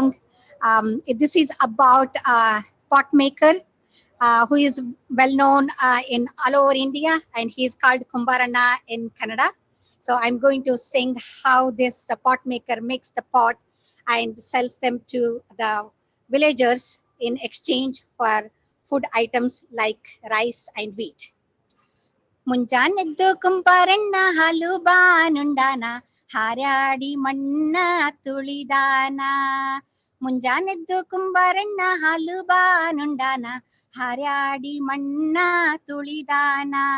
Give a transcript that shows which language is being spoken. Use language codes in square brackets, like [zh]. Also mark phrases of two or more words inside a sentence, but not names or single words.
[en] This is about a pot maker who is well known in all over India, and he is called Kumbarana in Kannada. So I'm going to sing how this pot maker makes the pot and sells them to the villagers in exchange for food items like rice and wheat. [kn] ಮುಂಜಾನೆದ್ದು ಕುಂಬಾರಣ್ಣ ಹಾಲು ಬಾನುಂಡಾನ ಹಾರಾಡಿ ಮಣ್ಣ ತುಳಿದಾನ ಮುಂಜಾನೆದ್ದು ಕುಂಬಾರಣ್ಣ ಹಾಲು ಬಾನುಂಡಾನ ಹಾರಾಡಿ ಮಣ್ಣ ತುಳಿದಾನ